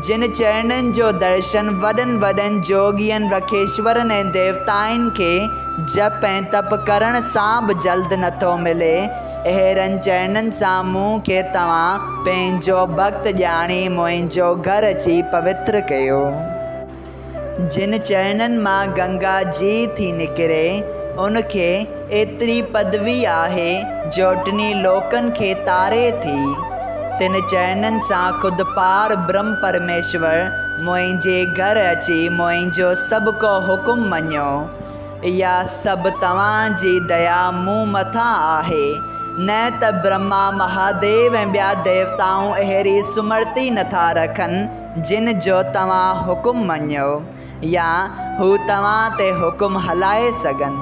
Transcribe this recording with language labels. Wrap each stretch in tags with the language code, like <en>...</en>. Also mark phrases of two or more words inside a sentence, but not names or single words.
<sd>जिन चरणनि जो दर्शन वॾनि जोगियनि रखेश्वरनि ऐं देवताउनि खे जप ऐं तप करण सां बि जल्द नथो मिले, अहिड़नि चरणनि सां मूंखे तव्हां पंहिंजो भक्त ॼाणी मुंहिंजो घर अची पवित्र कयो। जिन चरणनि मां गंगा जी थी निकिरे उनखे एतिरी पदवी आहे जो टिनी लोकनि खे तारे थी। तिन चरणनि सां ख़ुदि पार ब्रह्म परमेश्वर मुंहिंजे घर अची मुंहिंजो सभु को हुकुम मञियो। इहा सभु तव्हांजी दया मूं मथां आहे, न त ब्रह्मा महादेव ऐं ॿिया देवताऊं अहिड़ी सुमर्ती नथा रखनि जिन जो तव्हां हुकुम मञियो या हू तव्हां ते हुकुम हलाए सघनि।</sd>